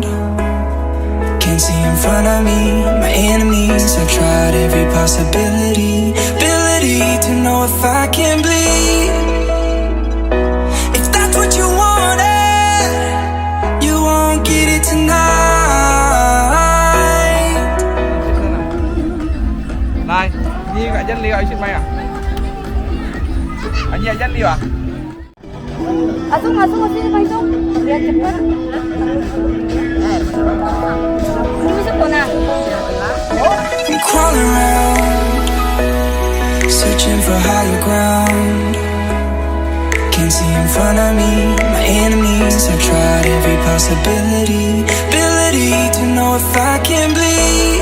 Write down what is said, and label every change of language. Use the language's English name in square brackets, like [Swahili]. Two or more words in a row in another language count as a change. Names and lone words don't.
[English] Can't see in front of me, my enemies. I've tried every possibility, ability to know if I can bleed. If that's what you wanted, you won't get it tonight. [Vietnamese] Này, Nhi gọi dân Liêu xin mày à? Anh Nhi dân Liêu à? [Indonesian] Masuk sini Pak Isung. Biar cepat. Ini masuk mana? [English] I'm crawling around, searching for higher ground. Can't see in front of me, my enemies. I've tried every possibility, ability to know if I can bleed.